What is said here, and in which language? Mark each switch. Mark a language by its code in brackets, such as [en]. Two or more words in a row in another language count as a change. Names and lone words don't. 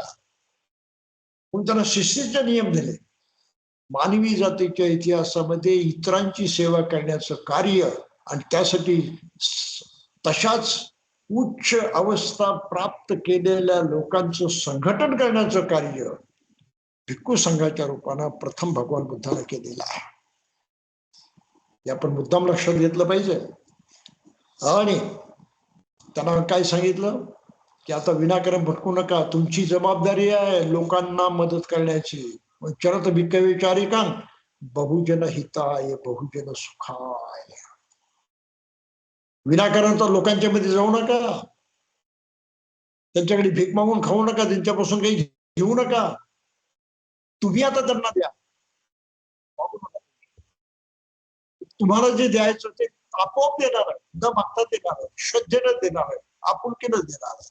[mr] म्हणून त्यांना शिस्तीचे नियम दिले. मानवी जातीच्या इतिहासामध्ये इतरांची सेवा करण्याचं कार्य आणि त्यासाठी तशाच उच्च अवस्था प्राप्त केलेल्या लोकांचं संघटन करण्याचं कार्य भिक्खू संघाच्या रूपानं प्रथम भगवान बुद्धाने केलेलं आहे. हे आपण मुद्दाम लक्षात घेतलं पाहिजे. आणि त्यांना काय सांगितलं की आता विनाकारण भटकू नका, तुमची जबाबदारी आहे लोकांना मदत करण्याची. [pi] चरत भिक्खवे चारिकां, बहुजन हिताय बहुजन सुखाय. [mr] विनाकारण तर लोकांच्या मध्ये जाऊ नका, त्यांच्याकडे भीक मागून खाऊ नका, त्यांच्यापासून काही घेऊ नका. तुम्ही आता त्यांना द्या, तुम्हाला जे द्यायचं ते आपोआप देणार आहे, न मागता देणार आहे, श्रद्धेनं देणार आहे, आपुलकीनं देणार आहे.